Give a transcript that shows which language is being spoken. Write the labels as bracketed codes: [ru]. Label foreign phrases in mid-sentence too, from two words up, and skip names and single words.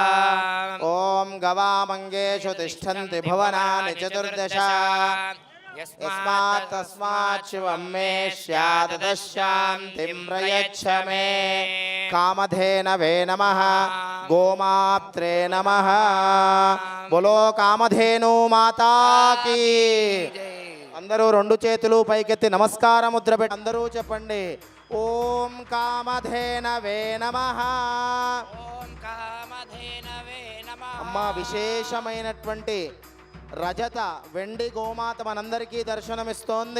[sa] ओम गवामंगेषु तिष्ठन्ति भुवनानि चतुर्दश यस्मात् तस्मात् शिवं मे स्यात् तस्शान्तिं प्रयच्छ मे। कामधेनवे नमः गोमात्रे नमः। [hi] बोलो कामधेनु माता की। [te] అందరూ రెండు చేతులు పైకెత్తి నమస్కార ముద్ర పెట్టి అందరూ చెప్పండి [sa] ఓం కామధేనవే నమః। ఓం కామధేనవే నమః। [te] అమ్మ విశేషమైనటువంటి రజత వెండి గోమాత మనందరికీ దర్శనమిస్తోంది।